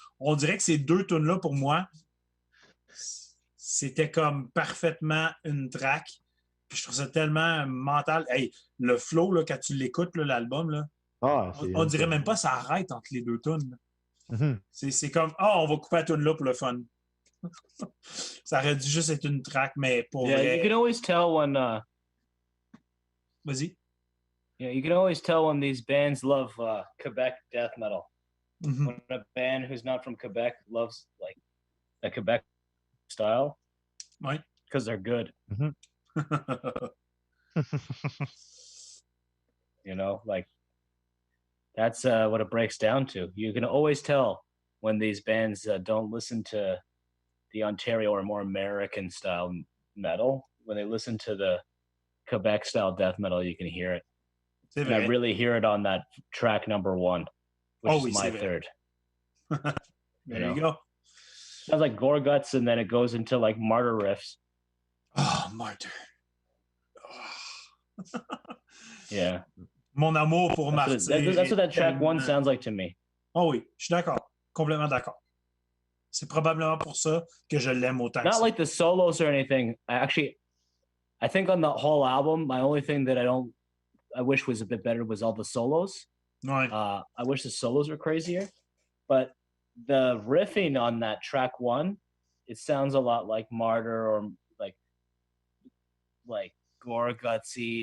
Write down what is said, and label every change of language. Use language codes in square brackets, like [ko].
[fr] On dirait que ces deux tunes-là, pour moi, c'était comme parfaitement une track. Puis je trouve ça tellement mental. Hey, le flow, là, quand tu l'écoutes, là, l'album, là, on dirait même pas ça arrête entre les deux tunes. Mm-hmm. C'est comme, on va couper la tune là pour le fun. Ça aurait dû juste être une track, mais pour vrai. [en] You can always tell when. [fr] Vas-y. [en] Yeah, you can always tell when these bands love Quebec death metal. Mm-hmm. When a band who's not from Quebec loves like the Quebec style, right? Because they're good. Mm-hmm. You know, like that's what it breaks down to. You can always tell when these bands don't listen to the Ontario or more American style metal. When they listen to the Quebec style death metal, you can hear it. And I really hear it on that track number 1, which is my third. There you go. Sounds like gore guts, and then it goes into like martyr riffs. Oh, martyr. Oh. Yeah. [fr] Mon amour pour Martyr. [en] That's what that track 1 sounds like to me. [fr] Oh oui, je suis d'accord. Complètement d'accord. C'est probablement pour ça que je l'aime autant. [en] Not like the solos or anything. I think on the whole album, my only thing that I wish was a bit better was all the solos. Right. I wish the solos were crazier, but the riffing on that track 1, it sounds a lot like Martyr or like gore gutsy.